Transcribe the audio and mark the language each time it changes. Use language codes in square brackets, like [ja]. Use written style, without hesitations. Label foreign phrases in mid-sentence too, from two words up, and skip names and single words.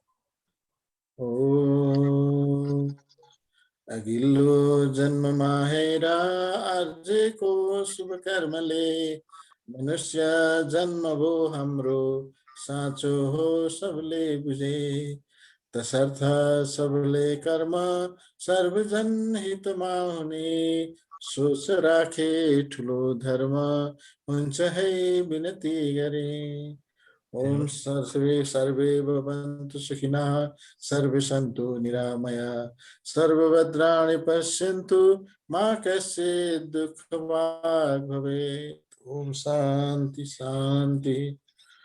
[ne] अघिल्लो जन्ममा हेर आजको शुभ कर्मले मनुष्य जन्म भो हाम्रो साँचो हो सबले बुझे। तसर्थ सबले कर्म सर्वजन हितमा हुने सोच राखे ठुलो धर्म हुन्छ है विनती गरे। [sa] ओम सर्वे भवन्तु सुखिनः, सर्वे सन्तु निरामया, सर्वभद्राणि पश्यन्तु मा कश्चित् दुःखभाग् भवेत्। ओम शान्ति शान्ति।